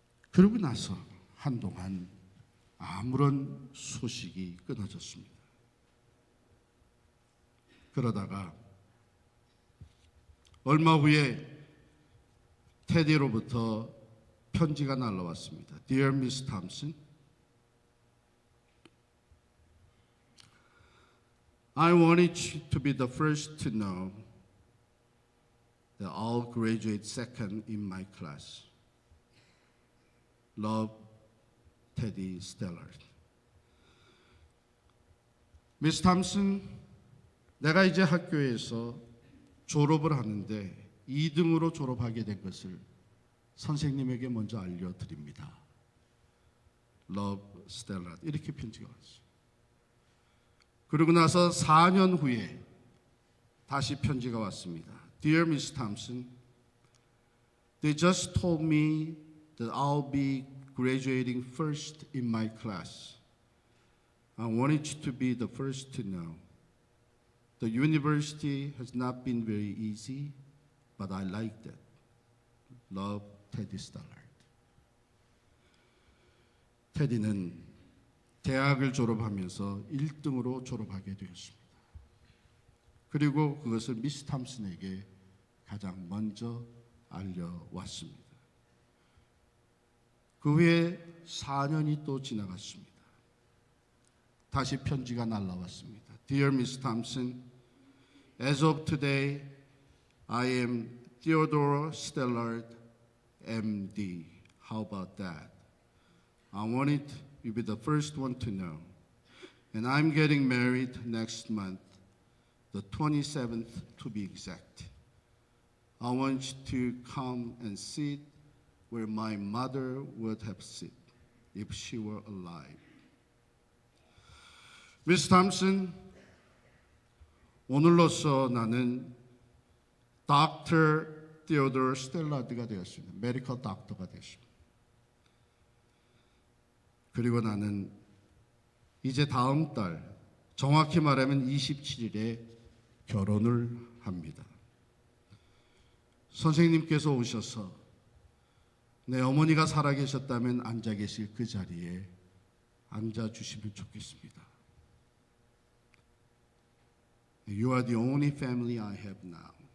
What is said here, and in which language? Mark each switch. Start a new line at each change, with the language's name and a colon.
Korean: 그러고 나서 한동안 아무런 소식이 끊어졌습니다. 그러다가 얼마 후에 테디로부터 편지가 날라왔습니다.
English: Dear Miss Thompson, I wanted you to be the first to know that I'll graduate second in my class. Love, Teddy Stallard.
Korean: 미스 탐슨, 내가 이제 학교에서 졸업을 하는데 2등으로 졸업하게 된 것을 선생님에게 먼저 알려드립니다.
English: Love, Stallard.
Korean: 이렇게 편지가 왔어요. 그러고 나서 4년 후에 다시 편지가 왔습니다.
English: Dear Miss Thompson, they just told me that I'll be graduating first in my class. I wanted you to be the first to know. The university has not been very easy, but I liked it. Love, Teddy Stallard.
Korean: 테디는 대학을 졸업하면서 1등으로 졸업하게 되었습니다. 그리고 그것을 미스 탐슨에게 가장 먼저 알려왔습니다. 그 후에 4년이 또 지나갔습니다. 다시 편지가 날라왔습니다.
English: Dear Miss Thompson, as of today, I am Theodore Stallard, MD. How about that? I wanted you to be the first one to know. And I'm getting married next month, the 27th to be exact. I want you to come and sit where my mother would have sit if she were alive.
Korean: Miss Thompson, 오늘로써 나는 Dr. Theodore Stallard가 되었습니다. 메디컬 닥터가 되었습니다. 그리고 나는 이제 다음 달, 정확히 말하면 27일에 결혼을 합니다. 선생님께서 오셔서 내 어머니가 살아계셨다면 앉아 계실 그 자리에 앉아주시면 좋겠습니다.
English: You are the only family I have now.